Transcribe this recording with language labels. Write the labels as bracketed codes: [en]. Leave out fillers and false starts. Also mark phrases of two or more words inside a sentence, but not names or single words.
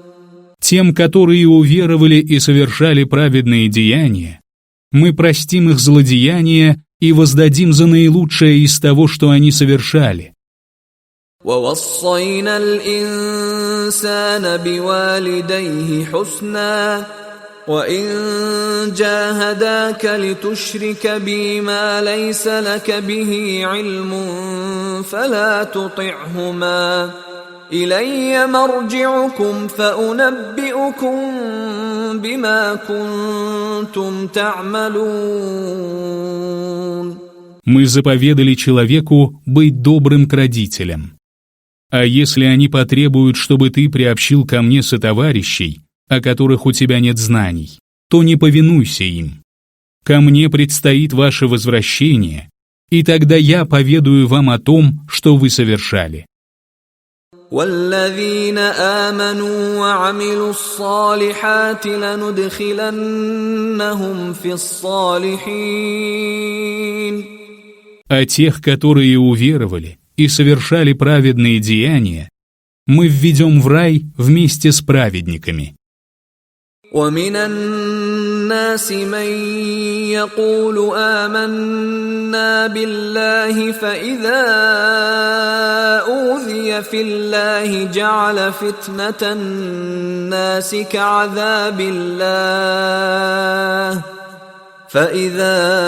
[ru] Тем, которые уверовали и совершали праведные деяния, мы простим их злодеяния и воздадим за наилучшее из того, что они совершали. [ar] وَوَصَّيْنَا الْإِنسَانَ بِوَالِدَيْهِ حُسْنًا وَإِن جَاهَدَاكَ لِتُشْرِكَ بِي مَا لَيْسَ لَكَ بِهِ عِلْمٌ فَلَا تُطِعْهُمَا إِلَيَّ مَرْجِعُكُمْ فَأُنَبِّئُكُم بِمَا كُنتُمْ تَعْمَلُونَ. [ru] Мы заповедали человеку быть добрым к родителям. А если они потребуют, чтобы ты приобщил ко мне сотоварищей, о которых у тебя нет знаний, то не повинуйся им. Ко мне предстоит ваше возвращение, и тогда я поведаю вам о том, что вы совершали. [ar] وَالَّذِينَ آمَنُوا وَعَمِلُوا الصَّالِحَاتِ لَنُدْخِلَنَّهُمْ فِي الصَّالِحِينَ. [ru] А тех, которые уверовали и совершали праведные деяния, мы введем в рай вместе с праведниками. [ar] وَمِنَ النَّاسِ مَن يَقُولُ آمَنَّا بِاللَّهِ فَإِذَا أُوذِيَ فِي اللَّهِ جَعَلَ فِتْنَةَ النَّاسِ كَعَذَابِ اللَّهِ فَإِذَا